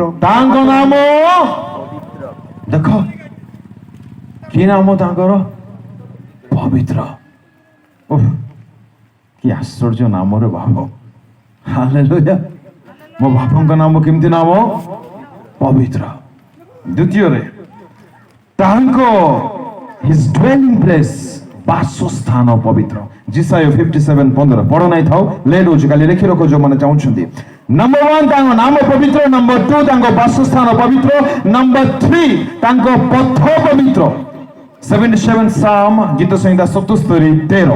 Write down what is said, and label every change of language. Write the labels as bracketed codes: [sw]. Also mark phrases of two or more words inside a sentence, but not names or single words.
[or] ତାଙ୍କ ନାମ ଦେଖ, କି ନାମ ତାଙ୍କର? ପବିତ୍ର। କି ଆଶ୍ଚର୍ଯ୍ୟ ନାମରେ ଭାବ। ହାଲେଲୁୟା। ମୋ ବାପାଙ୍କ ନାମ କେମିତି ନାମ? ପବିତ୍ର। ଦ୍ୱିତୀୟରେ ତାଙ୍କ [en] his dwelling place, [or] ବାସସ୍ଥାନ ପବିତ୍ର। ଜିସାୟ 57:15 ପଢ ନାହିଁ ଥାଉ, ଲେଟ୍ ହଉଛି, କାଲି ଲେଖି ରଖ ଯୋଉମାନେ ଚାହୁଁଛନ୍ତି। ନମ୍ବର 1 ତାଙ୍କ ନାମ ପବିତ୍ର। ନମ୍ବର 2 ତାଙ୍କ ବାସସ୍ଥାନ ପବିତ୍ର। ନମ୍ବର 3 ତାଙ୍କ ପଥ ପବିତ୍ର। 77 ସାମ, ଗୀତ ସଂହିତା 77:13।